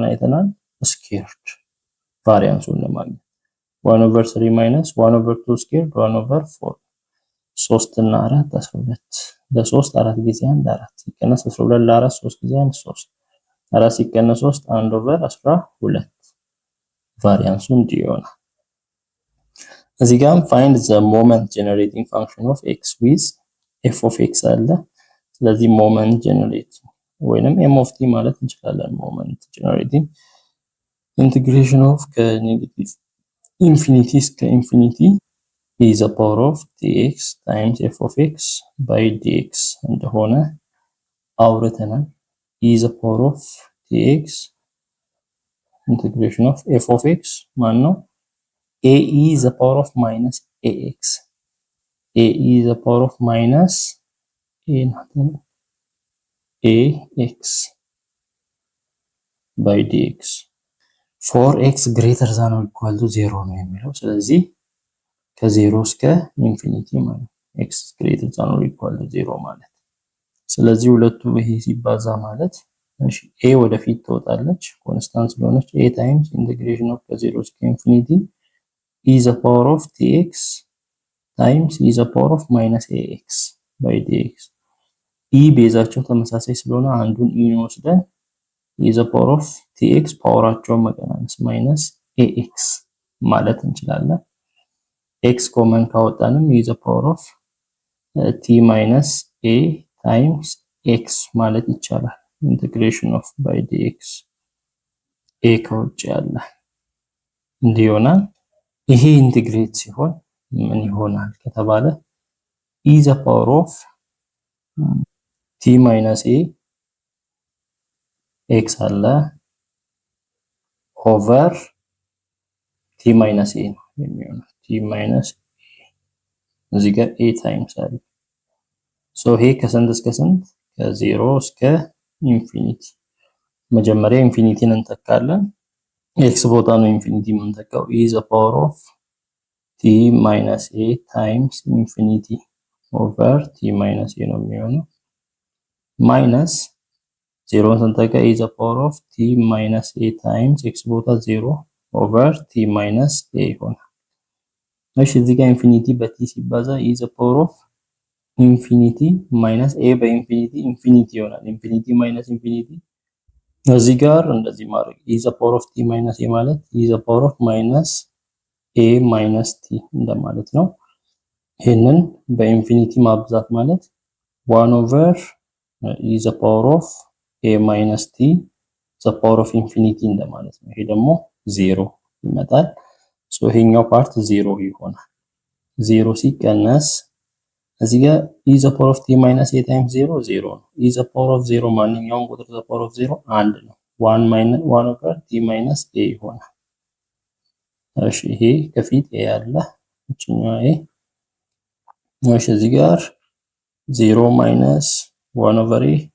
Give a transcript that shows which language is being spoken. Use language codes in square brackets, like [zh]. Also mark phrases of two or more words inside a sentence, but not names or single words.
[am] አይተናል። [en] squared variance [am] ለማግኘት [en] 1 over 3 minus 1 over 2 squared 1 over 4 [am] 3 እና 4 12 ለ3 4 ጊዜ 1 4 ሲቀነስ 12 ለ4 3 ጊዜ 1 3 4 ሲቀነስ 3 [en] 1 over 12 [am] ቫሪያንሱ እንዲህ ይሆናል። እዚህ ጋርም [en] find the moment generating function of x with f of x [am] አለ። ስለዚህ [en] moment generating ወይንም m of t [am] ማለት እንችላለን። [en] moment generating integration of [am] ከኔጌቲቭ ኢንፊኒቲ እስከ ኢንፊኒቲ [en] e the power of dx times f of x by dx [am] እንደሆነ አውርተናል። [en] e the power of dx integration of f of x [am] ማን ነው? [en] ae the power of minus ax ae the power of minus ax by dx for x greater than or equal to 0 [am] ነው የሚለው። ስለዚህ ከ0 እስከ ኢንፊኒቲ ማለት [en] x greater than or equal to 0 [am] ማለት። ስለዚህ ሁለቱ ይሄ ሲባዛ ማለት እሺ a ወደፊት ትወጣለች ኮንስታንት ስለሆነች [en] a times integration of [am] ከ0 እስከ ኢንፊኒቲ [en] e the power of dx times e the power of minus ax by dx e [am] ቤዛቸው ተመሳሳይ ስለሆነ አንዱን [en] e ወስደን e the power of dx [am] ፓወራቸውን መቀናነስ [en] minus ax [am] ማለት እንችላለን። x ኮመን ካወጣንም [en] e the power of t minus a times x [am] ማለት ይቻላል። [en] integration of by dx a [am] ከውጭ ያለ እንዲህ ይሆናል። ይሄ ኢንቲግሬት ሲሆን ምን ይሆናል ከተባለ [en] e the power of t minus a x አለ ኦቨር t minus a [am] ነው የሚሆነው። [en] t minus a [am] እዚህ ጋር [en] a times [am] አለ። ሶ ይሄ ከስንት እስከ ስንት? ከ0 እስከ ኢንፊኒቲ። መጀመሪያ ኢንፊኒቲን እንተካለን። x ቦታ ነው ኢንፊኒቲ የምንተካው። [en] e the power of t minus a times infinity over t minus a [am] ነው የሚሆነው ማይነስ 0 ስንተካ [en] e the power of t minus a times x ቦታ 0 over t minus a [am] ይሆናል። እሺ እዚህ ጋር ኢንፊኒቲ በt ሲባዛ [en] e the power of infinity minus a [am] በኢንፊኒቲ ኢንፊኒቲ ይሆናል። [en] infinity minus infinity [am] እዚህ ጋር እንደዚህ ማድረግ [en] e the power of t minus a ማለት e the power of minus a minus t [am] እንደማለት ነው። ይሄንን በኢንፊኒቲ ማብዛት ማለት [en] 1 over e the power of a minus t the power of infinity [am] እንደማለት ነው። ይሄ ደግሞ 0 ይመጣል። ሶ ይሄኛው ፓርት 0 ይሆናል። 0 ሲቀነስ እዚህ ጋር [en] e the power of t minus a times 0 0 ነው። e the power of 0 [am] ማንኛውም ቁጥር [en] the power of 0 1 ነው። 1 over t minus a [am] ይሆናል። እሺ ይሄ ከፊት a ያለ እችኛው a እሺ እዚህ ጋር [en] 0 minus 1 over a